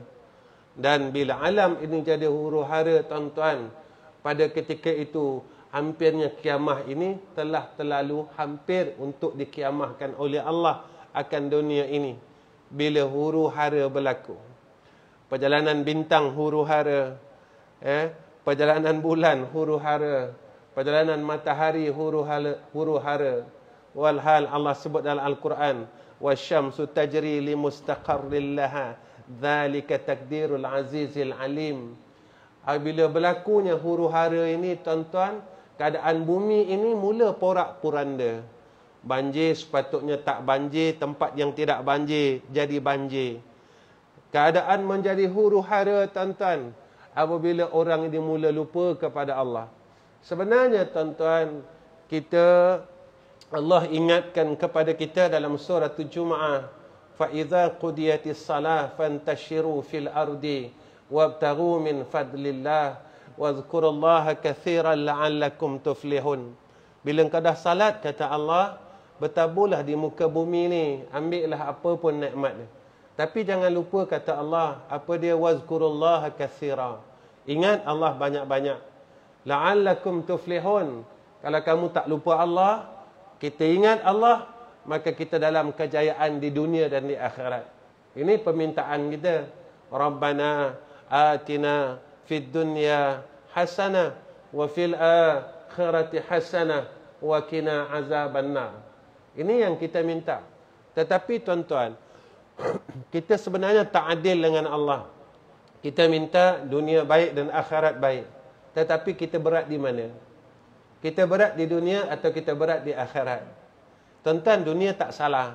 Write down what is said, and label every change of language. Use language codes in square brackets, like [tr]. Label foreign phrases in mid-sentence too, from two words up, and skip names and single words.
[ms] Dan bila alam ini jadi huru-hara, tuan-tuan, pada ketika itu hampirnya kiamah ini telah terlalu hampir untuk dikiamahkan oleh Allah akan dunia ini. Bila huru-hara berlaku, perjalanan bintang huru-hara, perjalanan bulan huru-hara, perjalanan matahari huru-hara. Walhal Allah sebut dalam Al-Quran, [ar] والشمس تجري لمستقر لها ذلك تقدير العزيز العليم. [ms] Bila berlakunya huru-hara ini, tuan-tuan, keadaan bumi ini mula porak-poranda. Banjir sepatutnya tak banjir, tempat yang tidak banjir jadi banjir. Keadaan menjadi huru-hara, tuan-tuan, apabila orang ini mula lupa kepada Allah. Sebenarnya, tuan-tuan, Allah ingatkan kepada kita dalam surah Jumu'ah, [ar] فَإِذَا قُدِيَتِ الصَّلَاةِ فَانْتَشِرُوا فِي الْأَرْضِ وَابْتَغُوا مِنْ فَضْلِ اللَّهِ وَاذْكُرُوا اللَّهَ كَثِيرًا لَعَلَّكُمْ تُفْلِحُونَ. [ms] Bila engkau dah salat, kata Allah, bertaburlah di muka bumi ni, ambillah apa pun nikmat dia. Tapi jangan lupa, kata Allah, apa dia? [ar] وَاذْكُرُوا كَثِيرًا. [ms] Ingat Allah banyak-banyak. [ar] لَعَلَّكُمْ تُفْلِحُونَ. [ms] Kalau kamu tak lupa Allah, kita ingat Allah, maka kita dalam kejayaan di dunia dan di akhirat. Ini permintaan kita. [ar] ربنا آتنا في الدنيا حسنة وفي الآخرة حسنة وقنا عذاب النار. [ms] Ini yang kita minta. Tetapi tuan-tuan, kita sebenarnya tak adil dengan Allah. Kita minta dunia baik dan akhirat baik. Tetapi kita berat di mana? Kita berat di dunia atau kita berat di akhirat? Tuan-tuan, dunia tak salah.